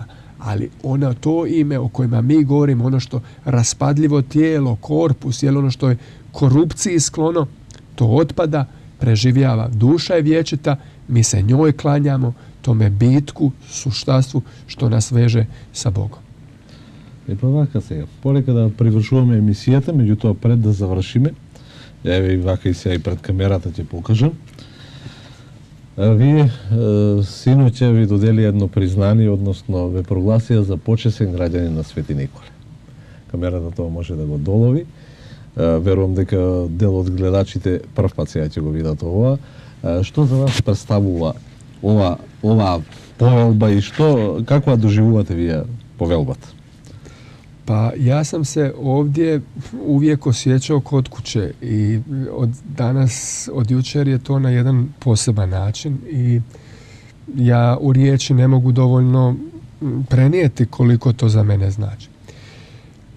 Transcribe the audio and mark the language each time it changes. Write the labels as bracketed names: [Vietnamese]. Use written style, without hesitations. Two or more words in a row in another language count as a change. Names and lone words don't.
[Croatian] Ali to ime o kojima mi govorimo, ono što raspadljivo tijelo, korpus, ono što je korupciji sklono, to otpada, preživljava. Duša je vječita, mi se njoj klanjamo, tome bitku, suštastvu, što nas veže sa Bogom. [Macedonian] И па вака сега, полека да привршуваме емисијата, меѓутоа пред да завршиме, еве и вака и сега и пред камерата ќе покажам. Вие синоќа ви додели едно признание, односно ве прогласија за почесен граѓанин на Свети Николе. Камерата тоа може да го долови. Верувам дека дел од гледачите прв пат сега ќе го видат ова. Што за вас представува ова повелба и каква доживувате вие повелбата? [Croatian] Pa ja sam se ovdje uvijek osjećao kod kuće i od jučer je to na jedan poseban način i ja u riječi ne mogu dovoljno prenijeti koliko to za mene znači.